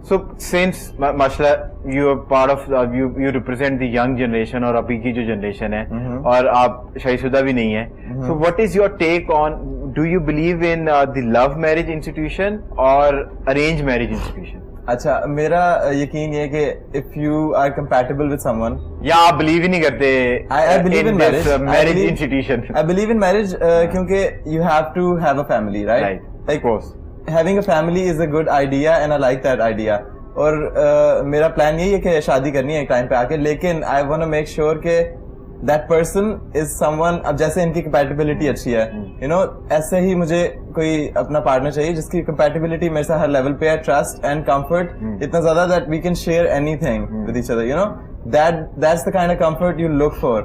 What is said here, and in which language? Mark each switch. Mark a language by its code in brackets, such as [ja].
[en] so since माशाल्लाह you are part of you represent the young generation [hi] और अभी की जो जनरेशन है और आप शादीशुदा भी नहीं है, [en] So what is your take on, do you believe in the love marriage institution और arrange marriage institution? [hi] अच्छा मेरा यकीन ये है कि [en] if you are compatible with someone, [hi] या आप बिलीव ही नहीं करते [en] I believe in marriage. Marriage institution? I believe in marriage [hi] क्योंकि [en] you have to have a family, right? Of course. Having a family is a good idea and I like that idea. [hi] और मेरा plan यही है कि शादी करनी है एक टाइम पे आके, लेकिन [en] I want to make sure [hi] कि [en] that person is someone, [hi] अब जैसे इनकी compatibility अच्छी है, you know, ऐसे ही मुझे कोई अपना पार्टनर चाहिए जिसकी compatibility मेरे से हर लेवल पे है, trust and comfort इतना ज्यादा [en] that we can share anything with each other, [hi] you know, [en] that's the kind of comfort you look for.